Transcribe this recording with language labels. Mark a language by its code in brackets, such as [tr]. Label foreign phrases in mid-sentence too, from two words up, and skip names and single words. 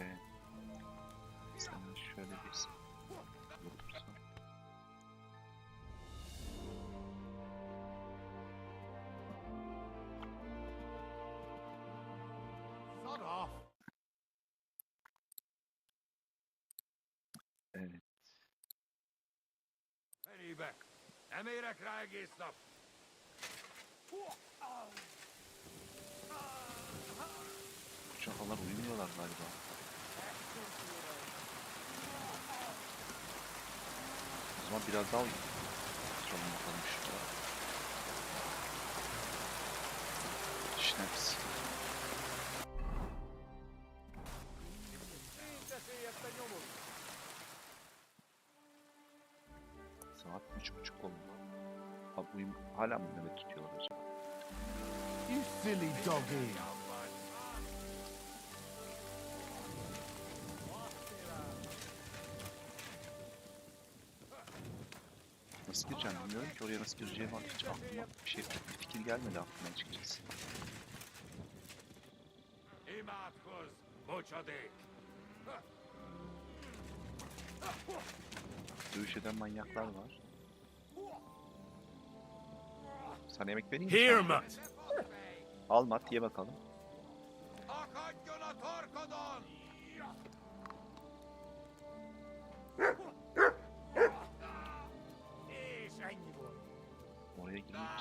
[tr] Sen şöyle bir otursam. [en] Sod off! [tr] Evet. [hu] Fenébe! Nem érek rá egész nap! [tr] Bu çakallar uyumuyorlar galiba. O zaman biraz daha oturalım bakalım şurada. Schnaps. Saat 3:30 oldu. Abi hala mı nöbet tutuyorlar acaba? [en] You silly doggy! [tr] Nasıl gireceğim bilmiyorum ki, oraya nasıl gireceğim artık hiç aklıma bir fikir gelmedi aklıma açıkçası. [hu] Imádkozz, bocsadék! [tr] Dövüş eden manyaklar var. Sana yemek vereyim mi? Here, Sana? mate. Al mat, ye bakalım. [hu] Akadjon a torkodon! És ennyi volt. [tr] Oraya girmek